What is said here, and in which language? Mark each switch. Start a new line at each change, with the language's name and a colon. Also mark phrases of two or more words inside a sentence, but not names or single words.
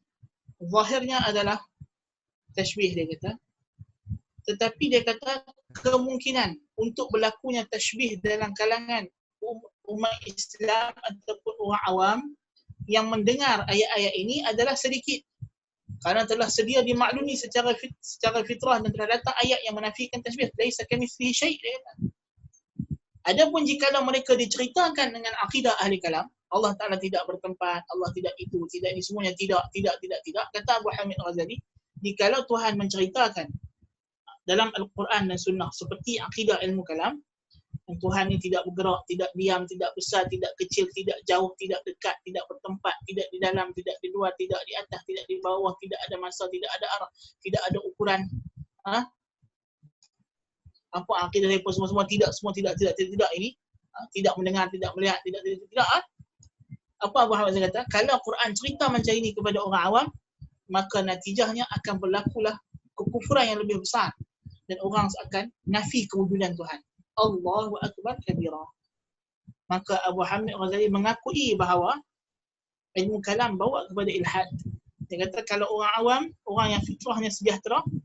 Malay: zahirnya adalah tashbih, dia kata, tetapi dia kata kemungkinan untuk berlakunya tashbih dalam kalangan umat Islam ataupun orang awam yang mendengar ayat-ayat ini adalah sedikit, kerana telah sedia dimaklumi secara fitrah dan telah datang ayat yang menafikan tashbih.
Arabic: ليس كمثله شيء',
Malay: dia kata. Adapun jikalau mereka diceritakan dengan akidah ahli kalam, Allah Ta'ala tidak bertempat, Allah tidak itu, tidak ini, semuanya tidak, kata Abu Hamid Al-Ghazali, jikalau Tuhan menceritakan dalam Al-Quran dan Sunnah seperti akidah ilmu kalam, Tuhan ini tidak bergerak, tidak diam, tidak besar, tidak kecil, tidak jauh, tidak dekat, tidak bertempat, tidak di dalam, tidak di luar, tidak di atas, tidak di bawah, tidak ada masa, tidak ada arah, tidak ada ukuran. Apa akidah mereka semua tidak ini, tidak mendengar, tidak melihat, tidak. Apa Abu Hamid kata? Kalau Quran cerita macam ini kepada orang awam, maka natijahnya akan berlakulah kekufuran yang lebih besar dan orang akan nafi kewujudan Tuhan.
Arabic: الله أكبر كبيرا.
Malay: Maka Abu Hamid Ghazali mengakui bahawa ilmu kalam bawa kepada ilhad. Dia kata kalau orang awam, orang yang fitrahnya sejahtera,